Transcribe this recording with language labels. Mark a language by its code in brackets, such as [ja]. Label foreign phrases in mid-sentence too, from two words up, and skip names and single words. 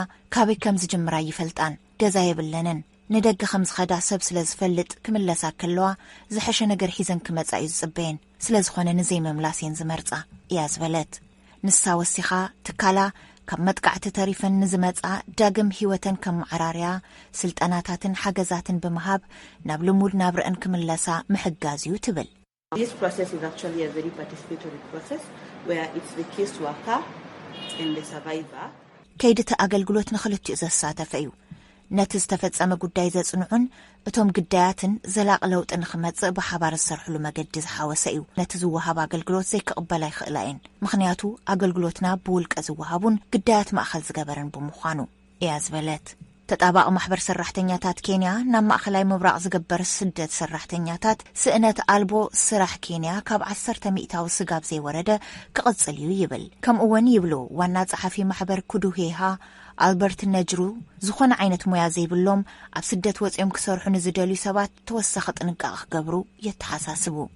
[ti] ካበይ ከም ዝጅምራ ይፈልጣን ገዛ የብለንን ንደገ ከም ዝኸዳ ሰብ ስለ ዝፈልጥ ክምለሳ ከለዋ ዝሐሸ ነገር ሒዘን ክመፃ እዩ ዝፅበየን ስለዝኾነ ንዘይመምላስ እየን ዝመርፃ እያ ዝበለት። ንሳ ወሲኻ ትካላ ካብ መጥቃዕቲ ተሪፈን ንዝመፃ ዳግም ህይወተን ከም ማዕራርያ ስልጠናታትን ሓገዛትን ብምሃብ ናብ ልሙድ ናብርአን ክምለሳ ምሕጋዝ እዩ ትብል። [en] This process is actually a very participatory process where it's the case worker and the survivor. [ti] ከይድቲ ኣገልግሎት ንኽልቲኡ ዘሳተፈ እዩ። ነቲ ዝተፈጸመ ጉዳይ ዘጽንዑን እቶም ግዳያትን ዘላቕ ለውጢ ንኽመጽእ ብሓባር ዝሰርሕሉ መገዲ ዝሓወሰ እዩ። ነቲ ዝወሃብ ኣገልግሎት ዘይክቕበላ ይኽእላ እየን። ምኽንያቱ ኣገልግሎትና ብውልቀ ዝወሃቡን ግዳያት ማእኸል ዝገበረን ብምዃኑ እያ ዝበለት። ተጣባቂ ማሕበር ሰራሕተኛታት ኬንያ ናብ ማእኸላይ ምብራቕ ዝገበር ስደት ሰራሕተኛታት ስእነት ኣልቦ ስራሕ ኬንያ ካብ 10% ስጋብ ዘይወረደ ክቕጽል እዩ ይብል። ከምኡውን ይብሉ ዋና ጸሓፊ ማሕበር ኩዱሄሃ ኣልበርት ነጅሩ ዝኾነ ዓይነት ሞያ ዘይብሎም ኣብ ስደት ወፂኦም ክሰርሑ ንዝደልዩ ሰባት ተወሳኺ ጥንቃቐ ክገብሩ የተሓሳስቡ።